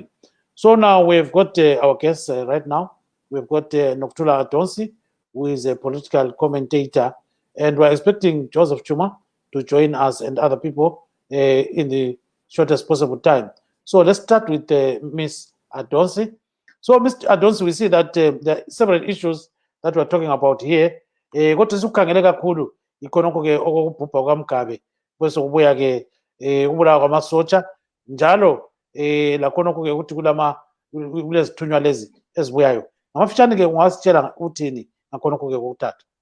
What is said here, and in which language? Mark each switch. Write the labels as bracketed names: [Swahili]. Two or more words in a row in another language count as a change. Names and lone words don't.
[English] So now we've got our guests right now. We've got Nokuthula Adonsi, who is a political commentator, and we're expecting Joseph Chuma to join us and other people in the shortest possible time. So let's start with Ms. Adonsi. So, Mr. Adonsi, we see that there are several issues that we're talking about here. [North Ndebele] Kodwa sikukhangele kakhulu ikhonokho ke okubhubha kwaMugabe bese kubuya ke ubulawa kwamasotsha njalo lakhonokho ke ukuthi kulezithunywa lezi ezibuyayo. Ngamafitshane ke ungasitshela uthini ngakhonokho ke kokuthatha?